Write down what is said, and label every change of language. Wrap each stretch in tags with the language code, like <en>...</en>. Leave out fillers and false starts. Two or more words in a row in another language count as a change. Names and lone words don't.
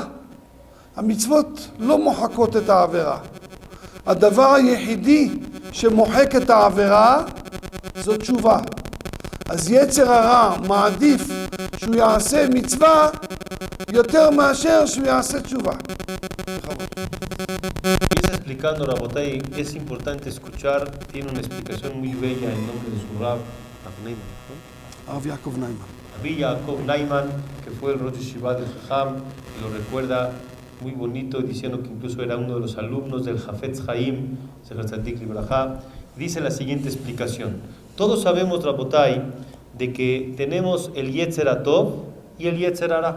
<he>המצוות לא מוחקות את העבירה. הדבר היחידי שמוחק את העבירה זו תשובה. אז יצר הרע מעדיף שהוא יעשה מצווה יותר מאשר שהוא יעשה תשובה.</he> <es>Explicando, Rabotay, es importante escuchar, tiene una explicación muy bella en nombre de su Rab, הרב יעקב ניימן. Rabbi Yaakov Naiman, que fue el</es> <he>ראש ישיבה</he> <es>del Jajam, y lo recuerda muy bonito, diciendo que incluso era uno de los alumnos del Hafetz Haim,</es> <he>זכר צדיק לברכה,</he> <es>dice la siguiente explicación. Todos sabemos, Rabotai, de que tenemos el</es> <he>יצר הטוב</he> <es>y el</es> <he>יצר הרע.</he>